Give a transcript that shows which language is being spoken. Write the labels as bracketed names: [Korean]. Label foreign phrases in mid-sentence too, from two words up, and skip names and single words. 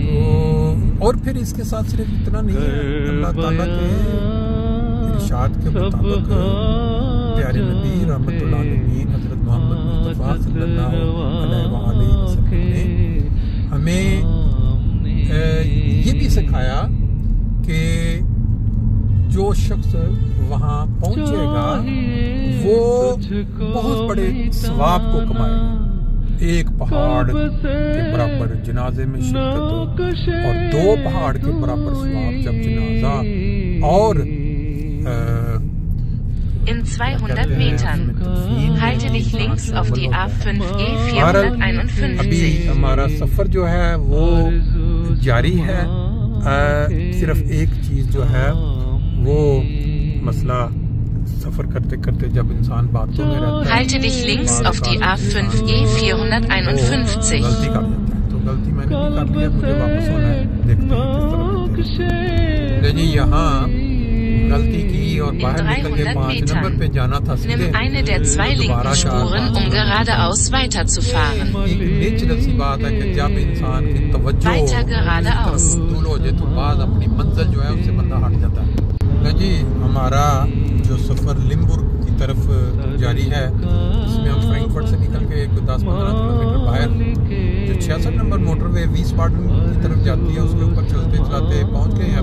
[Urdu] تو اور پھر اس کے ساتھ صرف اتنا نہیں ہے، اللہ تعالیٰ کے ارشاد کے مطابق پیارے نبی [Arabic] رحمة الله عليه [Urdu] حضرت محمد مصطفیٰ [Arabic] صلى الله عليه وسلم [Urdu] نے ہمیں یہ بھی سکھایا کہ جو شخص وہاں پہنچے گا وہ بہت بڑے ثواب کو کمائے گا. ایک پہاڑ کے برابر جنازے میں شرکت اور 2 پہاڑ کے برابر ثواب جب جنازہ اور [German] In 200 Metern. Halte dich links auf die A5E 451. [Urdu] ہمارا سفر جو ہے وہ جاری ہے. صرف ایک چیز جو ہے وہ مسئلہ سفر کرتے کرتے جب انسان باتوں میں رہتا ہے [German] Halte dich links auf die A5E 451. [Urdu] غلطی کر جاتا ہے. تو غلطی میں نے بھی کر لیا, مجھے واپس ہونا ہے. دیکھتے ہیں کس طرح دیتے ہیں. جہاں غلطی کی اور باہر نکل کے 5 نمبر پہ جانا تھا سیدھے. [German] Nimm eine der 2 linken Spuren, um geradeaus weiterzufahren. [Urdu] ایک نیچرل سی بات ہے کہ جب انسان کی توجہ [German] Weiter geradeaus. [Urdu] مبذول ہو جائے تو بعد اپنی منزل جو ہے اس سے بندہ ہٹ جاتا ہے. جی ہمارا جو سفر لمبرگ کی طرف جاری ہے, اس میں ہم فرینکفرٹ سے نکل کے 10-15 کلومیٹر باہر جو 66 نمبر موٹر وے ویسباڈن کی طرف جاتی ہے اس کے اوپر چلتے چلاتے پہنچ گئے ہیں.